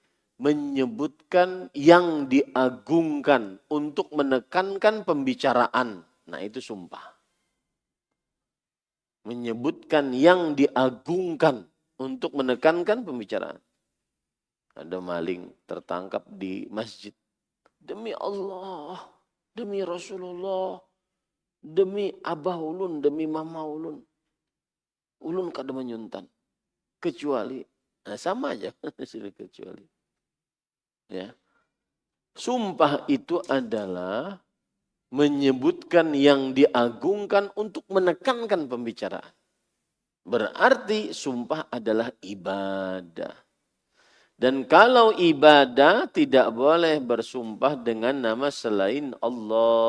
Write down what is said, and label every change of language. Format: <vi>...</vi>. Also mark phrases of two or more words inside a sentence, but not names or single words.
<id>Menyebutkan yang diagungkan untuk menekankan pembicaraan. Nah, itu sumpah. Menyebutkan yang diagungkan untuk menekankan pembicaraan. Ada maling tertangkap di masjid. Demi Allah, demi Rasulullah,</id> <bjn>demi Abah Ulun, demi Mama Ulun. Ulun kada menyuntan.</bjn> <id>Kecuali, nah sama aja, kecuali. Ya. Sumpah itu adalah menyebutkan yang diagungkan untuk menekankan pembicaraan. Berarti sumpah adalah ibadah. Dan kalau ibadah tidak boleh bersumpah dengan nama selain Allah.</id>